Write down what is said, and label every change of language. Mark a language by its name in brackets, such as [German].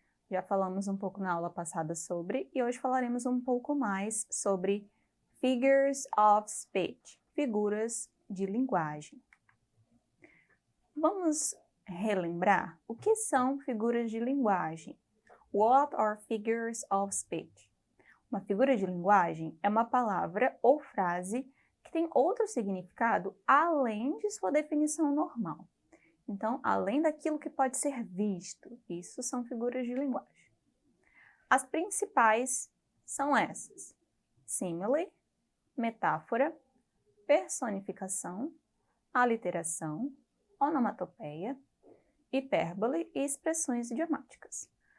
[Portuguese] Já falamos um pouco na aula passada sobre, e hoje falaremos um pouco mais sobre [English] Figures of Speech, [Portuguese] figuras de linguagem. Vamos relembrar o que são figuras de linguagem. [English] What are figures of speech? [Portuguese] Uma figura de linguagem é uma palavra ou frase que tem outro significado além de sua definição normal. Então, além daquilo que pode ser visto, isso são figuras de linguagem. As principais são essas: simile, metáfora, personificação, aliteração, onomatopeia, hipérbole e expressões idiomáticas.